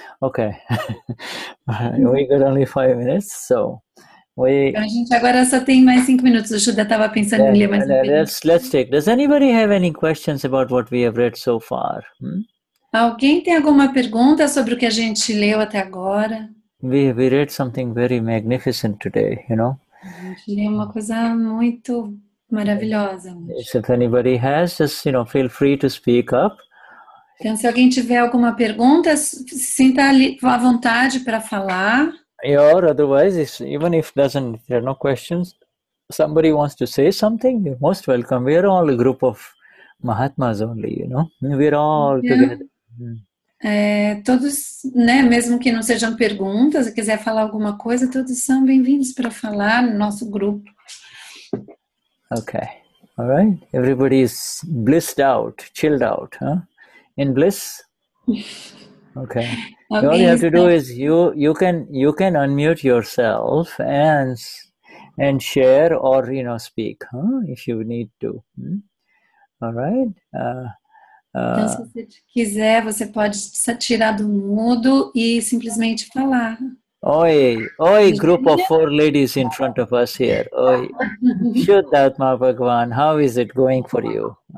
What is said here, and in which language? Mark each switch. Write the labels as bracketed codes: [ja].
[en] Okay, we got only 5 minutes. So [pt] a gente agora só tem mais 5 minutos. O Shuddha estava pensando em ler mais um período. [en] Let's take. Does anybody have any questions about what we have read so far? [pt] Alguém tem alguma pergunta sobre o que a gente leu até agora? [en] We read something very magnificent today, you know. [pt] A gente leu uma coisa muito maravilhosa. [en] If anybody has, just feel free to speak up. [pt] Então, se alguém tiver alguma pergunta, sinta à vontade para falar. [en] Or otherwise, even if there are no questions, somebody wants to say something, you're most welcome. We are all a group of Mahatmas only, We're all together. [pt] Todos, né, mesmo que não sejam perguntas, se quiser falar alguma coisa, todos são bem-vindos para falar no nosso grupo. [en] Okay, all right. Everybody is blissed out, chilled out, huh? In bliss. Okay. All you have to do is you can unmute yourself and share or speak, if you need to. All right. [pt] Então, se você quiser, você pode tirar do mudo e simplesmente falar. [en] Oi, group of 4 ladies in front of us here. Oi, Shuddha Bhagwan, how is it going for you?